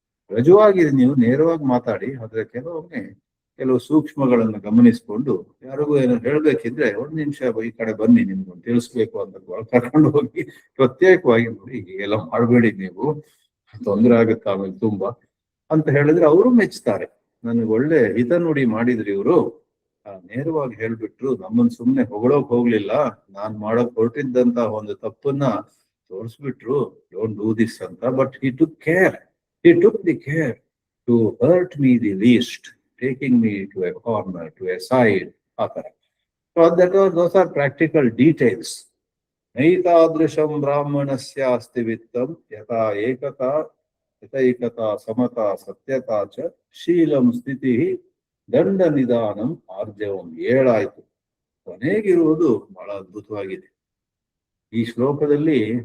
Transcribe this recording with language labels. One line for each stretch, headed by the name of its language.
Kannada: ರಜುವಾಗಿ ನೀವು ನೇರವಾಗಿ ಮಾತಾಡಿ, ಆದ್ರೆ ಕೆಲವು ಸೂಕ್ಷ್ಮಗಳನ್ನು ಗಮನಿಸ್ಕೊಂಡು ಯಾರಿಗೂ ಏನೋ ಹೇಳ್ಬೇಕಿದ್ರೆ 1 ನಿಮಿಷ ಈ ಕಡೆ ಬನ್ನಿ ನಿಮ್ಗೊಂದು ತಿಳಿಸ್ಬೇಕು ಅಂತ ಕರ್ಕೊಂಡು ಹೋಗಿ ಪ್ರತ್ಯೇಕವಾಗಿ ನೋಡಿ ಹೀಗೆಲ್ಲ ಮಾಡಬೇಡಿ, ನೀವು ತೊಂದರೆ ಆಗುತ್ತೆ ಆಮೇಲೆ ತುಂಬಾ ಅಂತ ಹೇಳಿದ್ರೆ ಅವರು ಮೆಚ್ತಾರೆ. ನನಗೆ ಒಳ್ಳೆ ಹಿತ ನುಡಿ ಮಾಡಿದ್ರಿ ಇವರು, ನೇರವಾಗಿ ಹೇಳ್ಬಿಟ್ರು, ನಮ್ಮನ್ ಸುಮ್ನೆ ಹೊಗಳೋಕ್ ಹೋಗ್ಲಿಲ್ಲ, ನಾನ್ ಮಾಡಕ್ ಹೊರಟಿದ್ದಂತ ಒಂದು ತಪ್ಪನ್ನ ತೋರಿಸ್ಬಿಟ್ರು,
English: don't do this
Kannada: ಅಂತ.
English: but he took the care to hurt me the least, taking me to a corner, to a side,
Kannada: ಆ ತರ.
English: So those are practical details.
Sanskrit: ನೈತಾದೃಶಂ ಬ್ರಾಹ್ಮಣಸ್ಯ ಅಸ್ತಿ ವಿತ್ತಂ ಯಥಾ ಏಕತಾ ಸಮತಾ ಸತ್ಯತಾ ಚ ಶೀಲಂ ಸ್ಥಿತಿ ದಂಡ ನಿಧಾನಂ ಆರ್ಜವಂ.
Kannada: 7 ಆಯ್ತು. ಕೊನೆಗಿರುವುದು ಬಹಳ ಅದ್ಭುತವಾಗಿದೆ ಈ ಶ್ಲೋಕದಲ್ಲಿ.